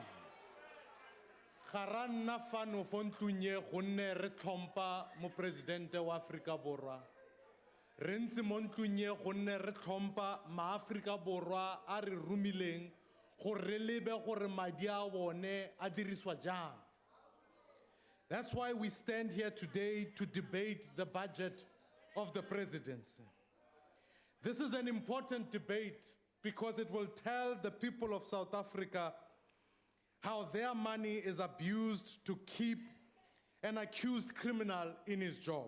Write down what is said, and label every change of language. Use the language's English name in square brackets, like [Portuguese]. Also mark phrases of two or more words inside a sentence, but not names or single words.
[Tswana] Ga ra nna fano fo ntlong e gonne re tlhompha moporesidente wa Afrika Borwa. Re ntse mo ntlong e gonne re tlhompha maAfrika Borwa a re romileng gore re lebe gore madi a bone a diriswa jang. [English] That's why we stand here today to debate the budget of the presidency. This is an important debate because it will tell the people of South Africa how their money is abused to keep an accused criminal in his job.